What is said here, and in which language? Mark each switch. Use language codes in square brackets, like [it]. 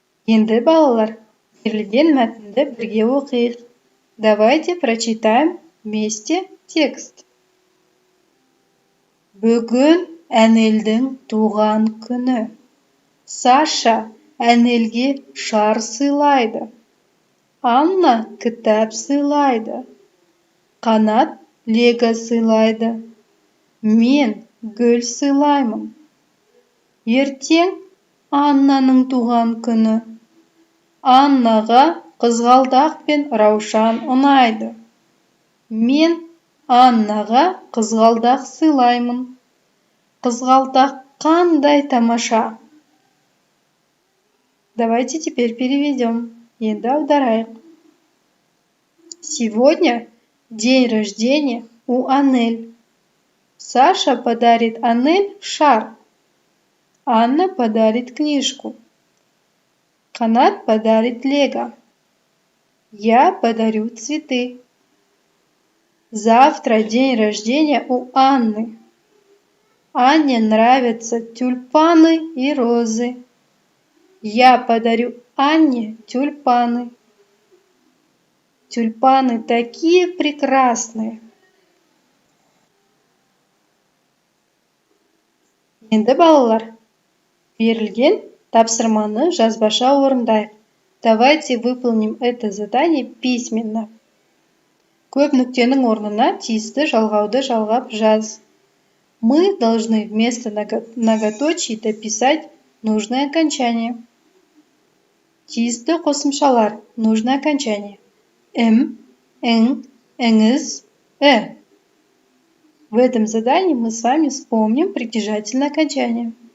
[kk] Енді балалар, берілген мәтінді бірге оқиық. [ru] Давайте прочитаем вместе текст. [kk] Бүгін әнелдің туған күні. Саша әнелге шар сыйлайды. Анна кітап сыйлайды. Қанат лего сыйлайды. Мен гүл сыйлаймын. Ертең Аннаның туған күні. Аннаға қызғалдақ пен раушан ұнайды. Мен Аннаға қызғалдақ сыйлаймын. Қызғалдақ қандай тамаша. [ru] Давайте теперь переведем. [kk] Енді аударайық. [ru] Сегодня день рождения у Анель. Саша подарит Анель шар. Анна подарит книжку. Канат подарит лего. Я подарю цветы. Завтра день рождения у Анны. Анне нравятся тюльпаны и розы. Я подарю Анне тюльпаны. Тюльпаны такие прекрасные. [kk] Енді балалар, берілген тапсырманы жазбаша орындайық. [ru] Давайте выполним это задание письменно. [kk] Көп нүктенің орнына тиісті жалғауды жалғап жаз. [ru] Мы должны вместо многоточий дописать нужное окончание. [kk] Тиісті қосымшалар, [ru] нужное окончание. [kk] М, ң, ңіз, [ru] В этом задании мы с вами вспомним притяжательное окончание.